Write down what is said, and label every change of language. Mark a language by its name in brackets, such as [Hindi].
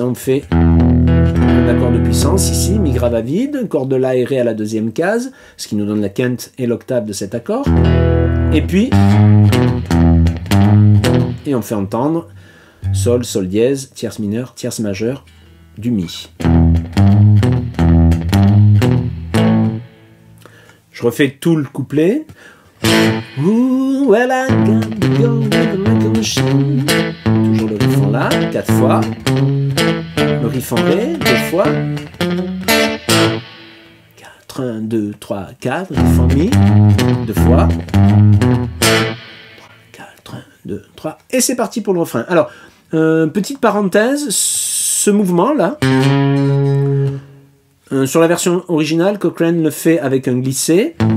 [French] On fait un accord de puissance ici, Mi grave à vide, corde de La et Ré à la deuxième case, ce qui nous donne la quinte et l'octave de cet accord. Et puis, et on fait entendre Sol, Sol dièse, tierce mineure, tierce majeure, du Mi. Je refais tout le couplet. [English] Ooh, well, I gotta go with the machine. [French] Toujours le riff en La, 4 fois. Le riff en Ré, 2 fois. 4, 1, 2, 3, 4. Riff en Mi, 2 fois. 4, 1, 2, 3. Et c'est parti pour le refrain. Alors, petite parenthèse, ce mouvement-là, sur la version originale, Cochrane le fait avec un glissé.